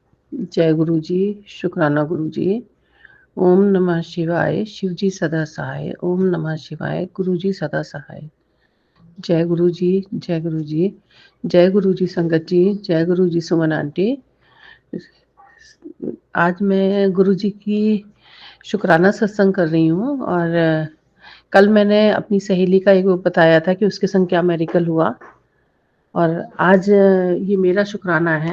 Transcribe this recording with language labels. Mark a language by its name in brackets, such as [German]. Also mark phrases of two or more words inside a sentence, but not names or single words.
[Hindi] जय गुरु जी, शुक्राना गुरु जी। [Sanskrit] ओम नमः शिवाय, [Hindi] शिव जी सदा सहाय। [Sanskrit] ओम नमः शिवाय, [Hindi] गुरु जी सदा सहाय। जय गुरु जी, जय गुरु जी, जय गुरु जी संगत जी, जय गुरु जी सुमन आंटी। आज मैं गुरु जी की शुक्राना सत्संग कर रही हूँ। और कल मैंने अपनी सहेली का एक वो बताया था कि उसके संग क्या मेरिकल हुआ, और आज ये मेरा शुक्राना है।